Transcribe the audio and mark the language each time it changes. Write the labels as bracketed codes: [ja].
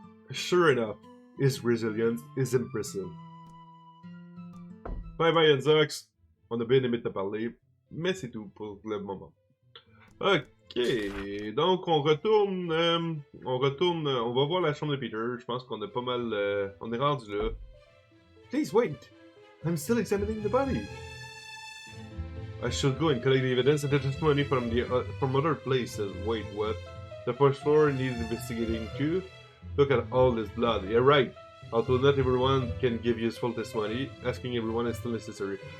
[en] Sure enough, his resilience is impressive. Bye bye Enzox. [fr] On a bien aimé te parler, mais c'est tout pour le moment. Ok, donc on retourne, on va voir la chambre de Peter. Je pense qu'on a pas mal, on est rendu là. [en] Please wait, I'm still examining the body. I should go and collect the evidence and the testimony from other places. Wait, what? The first floor needs investigating too. Look at all this blood. Yeah, right. Although not everyone can give useful testimony, asking everyone is still necessary.